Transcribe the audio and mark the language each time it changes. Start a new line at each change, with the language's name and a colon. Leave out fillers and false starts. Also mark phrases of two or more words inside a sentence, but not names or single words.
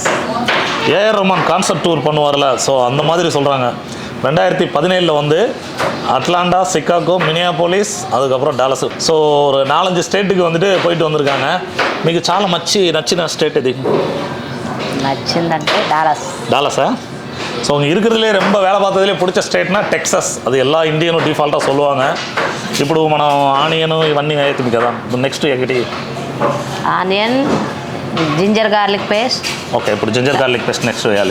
Tamil: ஏஆர் ரஹ்மான்
English: concert tour
Tamil: பண்ணுவார்ல, ஸோ அந்த மாதிரி சொல்கிறாங்க. 2017 வந்து அட்லாண்டா, சிகாகோ, மினியாபோலிஸ், அதுக்கப்புறம் டாலஸ். ஸோ ஒரு 4-5 ஸ்டேட்டுக்கு வந்துட்டு போயிட்டு வந்திருக்காங்க.
Telugu: మీకు చాలా నచ్చిన స్టేట్ ఇది? నచ్చిందంటే డాలస్. డాలஸா?
Tamil: ஸோ அவங்க இருக்கிறதுலே ரொம்ப வேலை பார்த்ததுலேயே பிடிச்ச ஸ்டேட்னா டெக்ஸஸ். அது எல்லா இந்தியனு டிஃபால்ட்கா சொல்லுவாங்க.
Telugu: ఇప్పుడు మనం ఆనియన్ ఇవన్నీ అవుతుంది కదా. నెక్స్ట్ ఎక్కడి ఆనియన్,
English: ginger garlic paste.
Telugu: ఓకే, ఇప్పుడు
English: ginger garlic paste
Telugu: నెక్స్ట్ వేయాలి.